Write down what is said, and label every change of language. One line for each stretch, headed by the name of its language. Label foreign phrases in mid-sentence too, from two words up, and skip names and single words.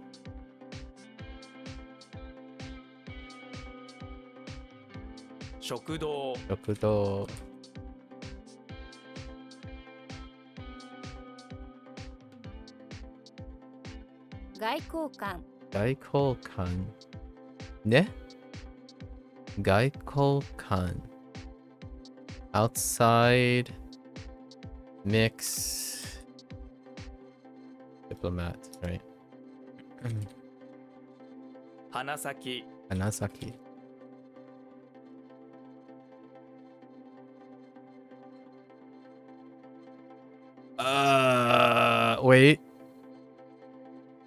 Japanese: Shokudo. Rokudo. Gaikoukan 外交官。ね？外交官.
English: Outside. Mix. Diplomat, right? Hanasaki. Hanasaki. Wait.